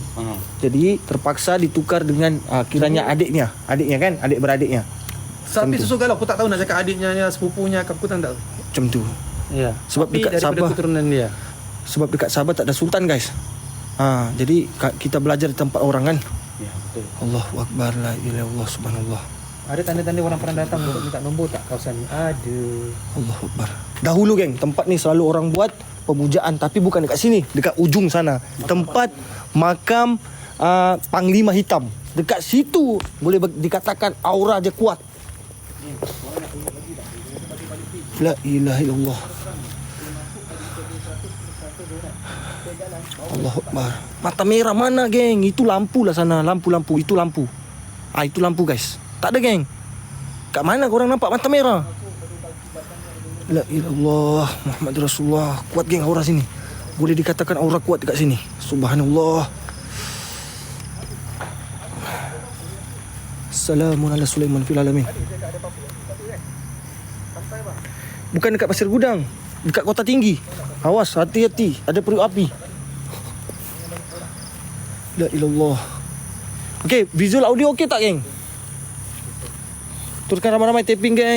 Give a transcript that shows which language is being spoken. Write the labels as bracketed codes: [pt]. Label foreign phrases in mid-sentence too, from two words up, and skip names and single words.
[ms] Jadi terpaksa ditukar dengan kiranya adiknya kan? Adik beradiknya. Tapi susu galau, aku tak tahu nak cakap adiknya, sepupunya, aku tak tahu. macam tu. Ya. Sebab Tapi dekat daripada Sabah- keturunan dia. Sebab dekat Sabah tak ada sultan guys. Jadi kita belajar di tempat orang kan. Ya, betul. [ar] الله أكبر، لا إله إلا الله، سبحان الله. [ms] Ada tanda-tanda orang pernah datang untuk minta nombor tak kawasan ni? Ada. [ar] الله أكبر. [ms] Dahulu geng, tempat ni selalu orang buat pemujaan, tapi bukan dekat sini, dekat ujung sana. Tempat makam Panglima Hitam. Dekat situ boleh dikatakan aura dia kuat. [ar] لا إله إلا الله. الله أكبر. [ms] Mata merah mana geng? Itu lampu lah sana, lampu-lampu, itu lampu. Itu lampu guys. Tak ada geng. Kat mana korang nampak mata merah? [ar] لا إلا الله محمد رسول الله. [ms] Kuat geng aura sini. Boleh dikatakan aura kuat dekat sini. Subhanallah. [ar] سلام على سليمان في العالمين. [ms] Bukan dekat Pasir Gudang, dekat Kota Tinggi. Awas, hati-hati, ada periuk api. [ar] لا إلا الله. [ms] Okey, [en] visual audio [ms] okey tak geng? Teruskan ramai-ramai taping geng.